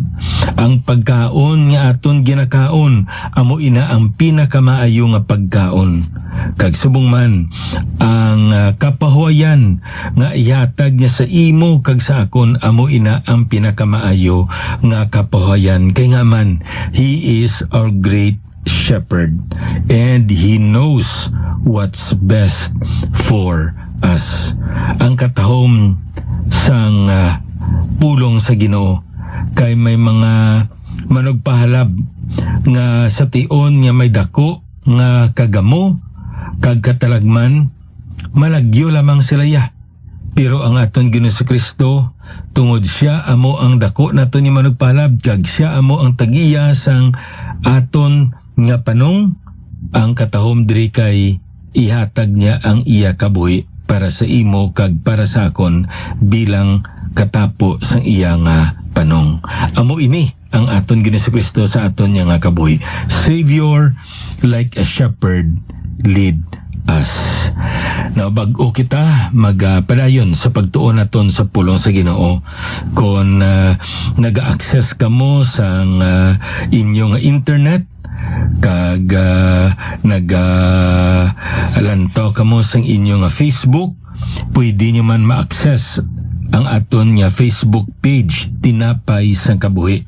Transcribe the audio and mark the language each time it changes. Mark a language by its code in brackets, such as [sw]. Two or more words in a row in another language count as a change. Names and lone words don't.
[hil] Ang pagkaon nga aton ginakaon amo ina ang pinakamaayo nga pagkaon. Kag subong man ang kapahuayan nga ihatag niya sa imo kag sa akon amo ina ang pinakamaayo nga kapahuayan, kay nga man [en] He is our great shepherd and He knows what's best for us. [hil] Ang katahom sang pulong sa Ginoo, kay may mga manugpahalab nga sa tion nga may dako nga kagamo kag katalagman, malagyo lamang sila ya. Pero ang aton Ginoo sa Kristo, tungod siya amo ang dako naton nga manugpahalab kag siya amo ang tag-iya sang aton nga panong, ang katahom diri kay ihatag niya ang iya kabuhi para sa imo kag para sa akon bilang katapo sang iya nga panong. Amo ini ang aton Ginoo Kristo sa aton nga kabuhi. [en] Savior, like a shepherd, lead us. [hil] Now, bag-o kita magpadayon sa pagtuon naton sa pulong sa Ginoo. Kung naga-access ka mo sa inyong internet, kag nagalantaw kamo sang inyo nga Facebook, pwede nyo man ma-access ang aton nga Facebook page, Tinapay sang Kabuhi.